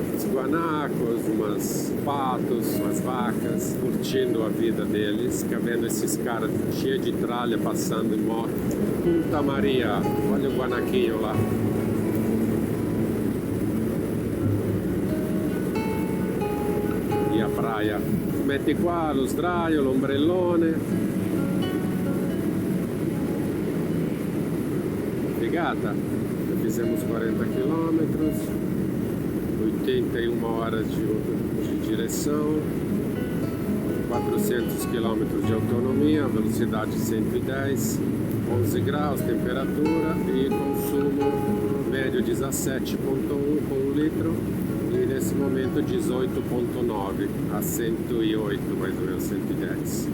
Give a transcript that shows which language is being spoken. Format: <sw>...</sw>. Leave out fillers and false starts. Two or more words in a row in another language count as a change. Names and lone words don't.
<pt>Os guanacos, umas patos, umas vacas, curtindo a vida deles, fica vendo esses caras cheios de tralha passando em moto. Puta Maria, olha o guanaquinho lá. Ushuaia.</pt> <it>Metti qua lo sdraio, l'ombrellone. Figata.</it> <pt>Fizemos 40 km, 81 horas de direção, 400 km de autonomia, velocidade 110, 11 graus, temperatura e consumo médio 17,1 com 1 litro e nesse momento 18,9 a 108, mais ou menos 110.</pt>